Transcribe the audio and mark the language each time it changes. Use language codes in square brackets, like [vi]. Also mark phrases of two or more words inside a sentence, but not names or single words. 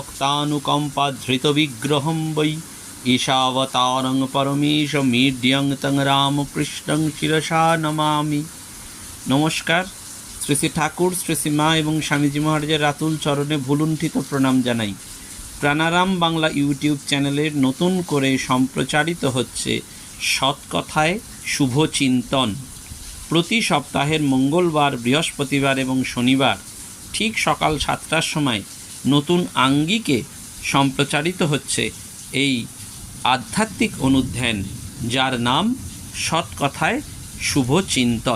[sa] भक्तानुकम्पाधृतविग्रहं वै ईशावतारं परमेशमीड्यं तं रामकृष्णं शिरसा नमामि। [bn] नमस्कार। শ্রী শ্রী ঠাকুর, শ্রী শ্রী মা এবং স্বামীজি মহারাজের রাতুল চরণে ভুলুণ্ঠিত প্রণাম জানাই। প্রাণারাম বাংলা ইউটিউব চ্যানেলের নতুন করে সম্প্রচারিত হচ্ছে সৎকথায় শুভ চিন্তন। প্রতি সপ্তাহের মঙ্গলবার, বৃহস্পতিবার এবং শনিবার ঠিক সকাল 7টার সময় নতুন আঙ্গিকে সম্প্রচারিত হচ্ছে এই আধ্যাত্মিক অনুধ্যান, যার নাম সৎকথায় শুভ চিন্তন।